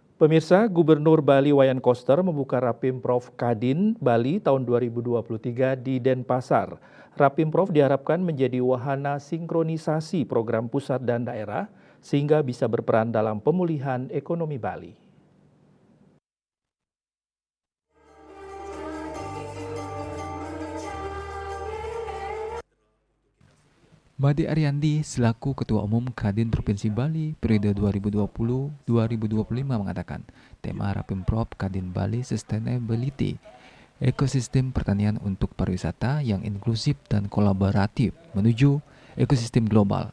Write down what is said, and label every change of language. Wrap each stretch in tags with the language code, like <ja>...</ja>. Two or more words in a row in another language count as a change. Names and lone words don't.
<id>Pemirsa, Gubernur Bali Wayan Koster membuka Rapimprov Kadin Bali tahun 2023 di Denpasar. Rapimprov diharapkan menjadi wahana sinkronisasi program pusat dan daerah sehingga bisa berperan dalam pemulihan ekonomi Bali. Made Ariandi selaku Ketua Umum Kadin Provinsi Bali periode 2020-2025 mengatakan, tema Rapimprov Kadin Bali Sustainability, ekosistem pertanian untuk pariwisata yang inklusif dan kolaboratif menuju ekosistem global.</id>